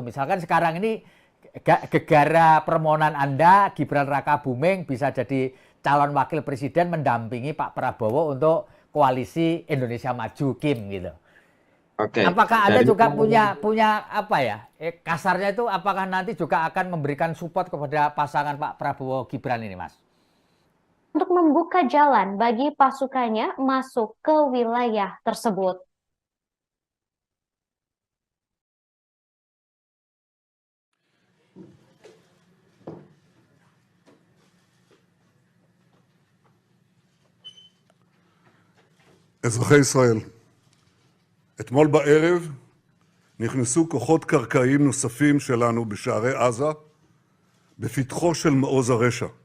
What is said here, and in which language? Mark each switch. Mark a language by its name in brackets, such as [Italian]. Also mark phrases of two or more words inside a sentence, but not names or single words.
[Indonesian] Misalkan sekarang ini gegara permohonan Anda, Gibran Rakabuming bisa jadi calon wakil presiden mendampingi Pak Prabowo untuk koalisi Indonesia Maju Kim gitu. Oke. Apakah Anda juga punya apa ya? Kasarnya itu apakah nanti juga akan memberikan support kepada pasangan Pak Prabowo Gibran ini, Mas? Untuk membuka jalan bagi pasukannya masuk ke wilayah tersebut. [Hebrew] אזרחי ישראל, אתמול בערב נכנסו כוחות קרקעיים נוספים שלנו בשערי עזה, בפתחו של מעוז הרשע.